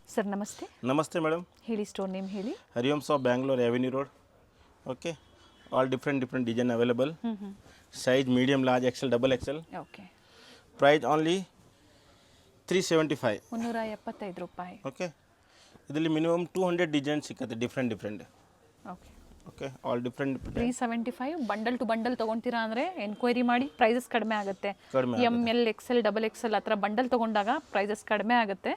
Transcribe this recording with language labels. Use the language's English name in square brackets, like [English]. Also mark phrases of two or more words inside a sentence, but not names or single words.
[Kannada] ಸರ್ ನಮಸ್ತೆ. ನಮಸ್ತೆ ಮೇಡಮ್. ಹೇಳಿ, ಸ್ಟೋರ್ ನೇಮ್ ಹೇಳಿ. [English] Hariom shop Bangalore Avenue Road. okay, all different design available. size medium large XL double XL. ಓಕೆ, price only 375. [Kannada] 375 ರೂಪಾಯಿ. ಓಕೆ, ಇದರಲ್ಲಿ ಮಿನಿಮಮ್ 200 ಡಿಸೈನ್ ಸಿಕ್ಕತ್ತೆ ಡಿಫ್ರೆಂಟ್. ಓಕೆ, [English] okay, all different. [Kannada] 375 [English] bundle to bundle [Kannada] ತೊಗೊಳ್ತೀರಾ ಅಂದರೆ ಎನ್ಕ್ವೈರಿ ಮಾಡಿ, ಪ್ರೈಸಸ್ ಕಡಿಮೆ ಆಗುತ್ತೆ. [English] M L XL double XL [Kannada] ಆ ಥರ ಬಂಡಲ್ ತೊಗೊಂಡಾಗ ಪ್ರೈಸಸ್ ಕಡಿಮೆ ಆಗುತ್ತೆ.